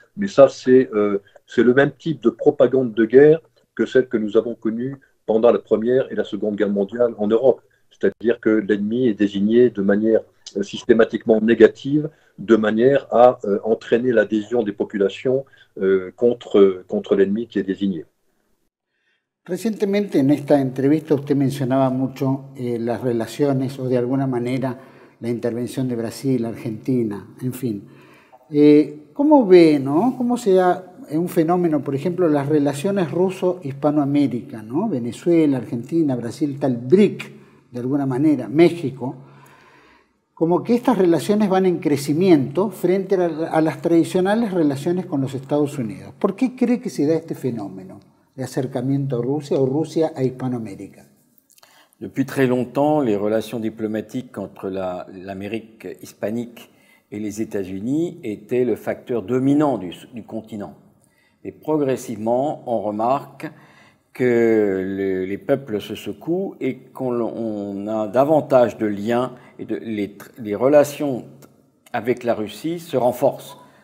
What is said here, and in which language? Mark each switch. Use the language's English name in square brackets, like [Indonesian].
[French] Mais ça, c'est le même type de propagande de guerre que celle que nous avons connue pendant la Première et la Seconde Guerre mondiale en Europe. C'est-à-dire que l'ennemi est désigné de manière systématiquement négative, de manière à entraîner l'adhésion des populations contre l'ennemi qui est désigné. [Spanish] Recientemente en esta entrevista usted mencionaba mucho las relaciones o de alguna manera la intervención de Brasil, Argentina, en fin. ¿Cómo ve, no? ¿Cómo se da un fenómeno, por ejemplo, las relaciones ruso-hispanoamérica, ¿no? Venezuela, Argentina, Brasil, tal BRIC, de alguna manera, México, como que estas relaciones van en crecimiento frente a las tradicionales relaciones con los Estados Unidos. ¿Por qué cree que se da este fenómeno de acercamiento a Rusia o Rusia a Hispanoamérica? [French] Depuis très longtemps, les relations diplomatiques entre l'Amérique hispanique et les États-Unis étaient le facteur dominant du continent. Et progressivement, on remarque que les peuples se secouent et qu'on a davantage de liens et les relations avec la Russie se renforcent.